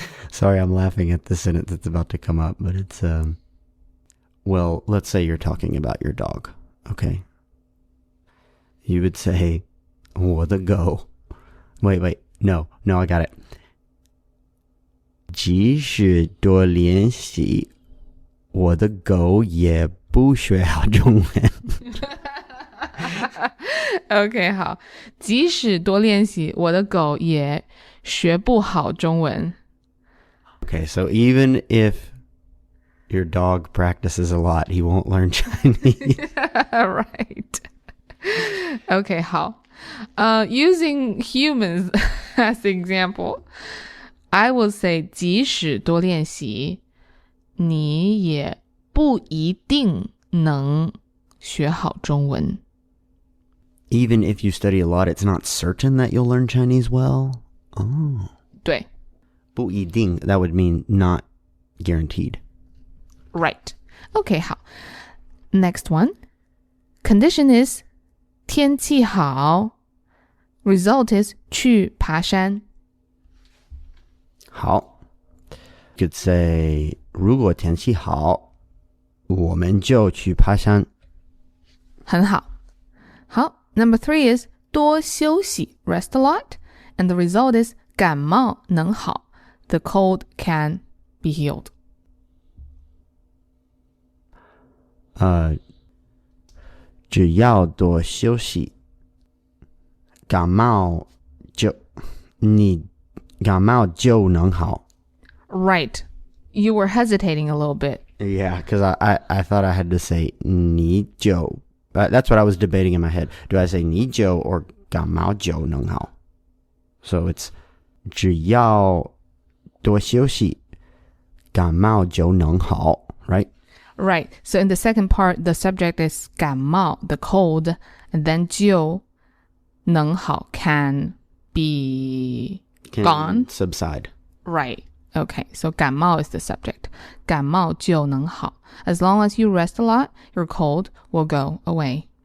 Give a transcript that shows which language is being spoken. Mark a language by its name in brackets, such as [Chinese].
[English] Sorry, I'm laughing at the sentence that's about to come up, but it's, well, let's say you're talking about your dog, okay? You would say, 我的狗. Wait, no, I got it. [Chinese] 即使多练习，我的狗也不学好中文。 [English] Okay, 好. [Chinese] 即使多练习，我的狗也学不好中文。 [English] Okay, so even if your dog practices a lot, he won't learn Chinese. Right. Okay, 好. Using humans as the example, I will say [Chinese] 即使多练习，你也不一定能学好中文。 [English] Even if you study a lot, it's not certain that you'll learn Chinese well. Oh. [Chinese] 对。 [English] 不一定, that would mean not guaranteed. Right. Okay, 好.Next one. Condition is 天气好. Result is 去爬山. [Chinese] 好. [English] You could say, [Chinese] 如果天气好，我们就去爬山。很好.好. [English] Number 3 is 多休息, rest a lot. And the result is 感冒能好. The cold can be healed. [Chinese] 只要多休息，感冒就你感冒就能好 [English] Right. You were hesitating a little bit. Yeah, because I thought I had to say 你就 that's what I was debating in my head. Do I say 你就 or 感冒就能好 So it's [Chinese] 只要多休息感冒就能好 [English] right? Right. So in the second part, the subject is 感冒, the cold, and then 就能好 can be Can gone. subside. Right. Okay. So 感冒 is the subject. [Chinese] 感冒就能好. [English] As long as you rest a lot, your cold will go away.